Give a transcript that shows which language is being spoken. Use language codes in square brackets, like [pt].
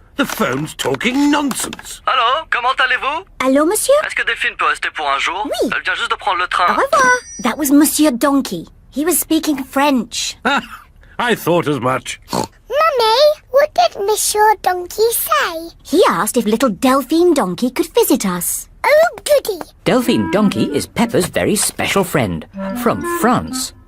[en] The phone's talking nonsense. [fr] Allô, comment allez-vous? Allô, monsieur? Est-ce que Delphine peut rester pour un jour? Oui. Elle vient juste de prendre le train. Au revoir. [en] That was Monsieur Donkey. He was speaking French. I thought as much. Mummy, what did Monsieur Donkey say? He asked if little Delphine Donkey could visit us. Oh, goody. Delphine Donkey is Peppa's very special friend from France.